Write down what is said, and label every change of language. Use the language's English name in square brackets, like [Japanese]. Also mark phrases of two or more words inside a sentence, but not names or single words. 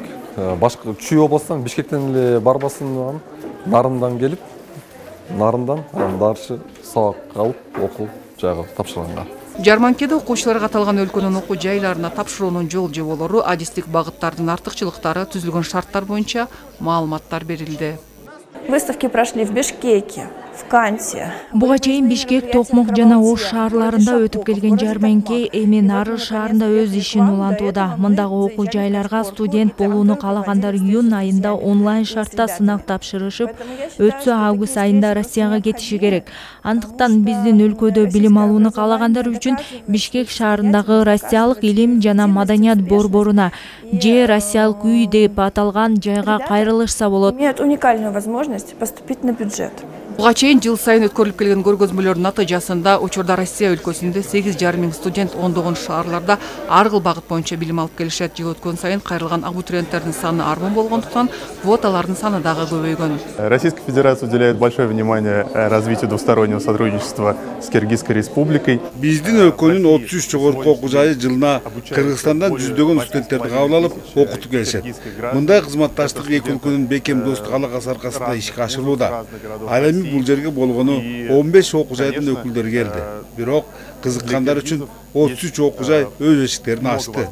[Kyrgyz] Башка Чүй областан, Бишкектен эле барбастан Нарындан келип, Нарындан дарчы сабак алып, окуу жайга тапшырганга. Жарманкеде окуучуларга аталган өлкөнүн окуу жайларына тапшыруунун жол жоболору, адистик багыттардын артыкчылыктары, түзүлгөн шарттар боюнча маалыматтар берилди. [Russian] Выставки прошли в Бишкеке, в Канте. [Kyrgyz] Буга чейин Бишкек, Токмок жана Ош шаарларында өтүп келген жарманке эми Нарын шаарында өз ишин улантууда. Мындагы окуу жайларга студент болууну каалагандар июнь айында онлайн шартта сынак тапшырышып, өтсө август айында Россияга кетиши керек. Андыктан биздин өлкөдө билим алууну каалагандар үчүн Бишкек шаарындагы Россиялык илим жана маданият борборуна же Россиялык үй деп аталган жайга кайрылышса болот. [Russian] Имеют уникальную возможность поступить на бюджет. [Kyrgyz] Буга чейин жыл сайын өткөрүлүп келген көргөзмөлөрдүн натыйжасында учурда Россия өлкөсүндө 8,5 000 студент ондогон шаарларда ар кыл багыт боюнча билим алып келишет. Жыл өткөн сайын кайрылган абитуриенттердин саны армун болгондуктан квоталардын саны дагы көбөйгөн. [Russian] Российская Федерация уделяет большое внимание развитию двустороннего сотрудничества с Киргизской республикой. [Kyrgyz] Биздин өлкөнүн 33 жогорку окуу жайы жылына Кыргызстандан жүздөгөн студенттерди кабыл алып, окутуп келишет. Мындай кызматташтык эки өлкөнүн бекем достук алакасы аркасында ишке ашырылууда. Ал эми бул жерге болгону 15 окуу жайдын өкүлдөрү келди. Бирок кызыккандар үчүн 33 окуу жай өз эшиктерин ачты.